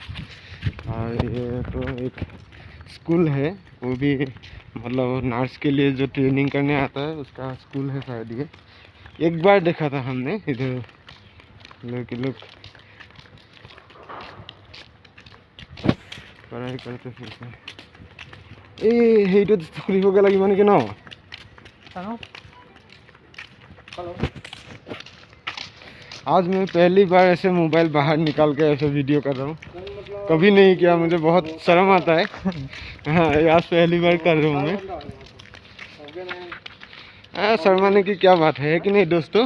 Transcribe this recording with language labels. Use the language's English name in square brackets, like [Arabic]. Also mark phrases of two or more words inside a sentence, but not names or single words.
[Hindi] और ये तो एक स्कूल है, वो भी मतलब नर्स के लिए जो ट्रेनिंग करने आता है उसका स्कूल है शायद ये। एक बार देखा था हमने इधर लोग पढ़ाई करते फिरते। [Assamese] সেইটো খুলিবগে লাগিব নেকি ন? [Hindi] आज मैं पहली बार ऐसे मोबाइल बाहर निकाल के ऐसे वीडियो कर रहा हूँ, कभी नहीं किया, मुझे बहुत शर्म आता है। हाँ आज पहली बार कर रहा हूँ मैं। शर्माने की क्या बात है कि नहीं दोस्तों?